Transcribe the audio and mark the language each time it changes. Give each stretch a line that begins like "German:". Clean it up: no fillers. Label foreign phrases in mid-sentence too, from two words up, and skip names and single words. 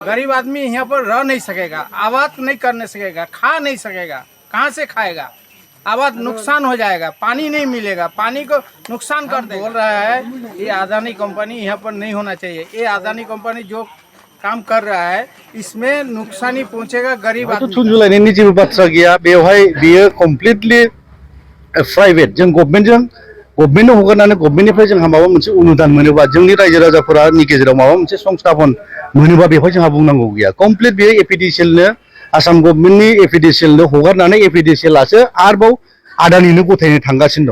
Hindi: गरीब आदमी यहाँ पर रह नहीं सकेगा, आबाद नहीं करने सकेगा, खा नहीं सकेगा, कहाँ से खाएगा? आबाद नुकसान हो जाएगा, पानी नहीं मिलेगा, पानी को नुकसान कर देगा। बोल रहा है ये अदानी कंपनी यहाँ पर नहीं होना चाहिए। ये अदानी कंपनी जो काम कर रहा है इसमें नुकसानी पहुँचेगा गरीब आदमी।
Bodo: थुनजुलायनायनि जेबो बाथ्रा गैया, बेवहाय बियो
English: completely private.
Bodo: जों गभर्नमेन्टनो हगारनानै गभर्नमेन्टनिफ्राय जोंहा माबा मोनसे अनुदान मोनोबा, जोंनि रायजो राजाफोरनि गेजेराव माबा मोनसे संस्थापन मोनोबा बेवहाय जोंहा बुंनांगौ गैया। कमप्लिट बेयो एपिडिसिएलनो, आसाम गभर्नमेन्टनि एपिडिसिएलनो हगारनानै एपिडिसिएलासो आरोबाव आदानिनो गथायनो थांगासिनो दं।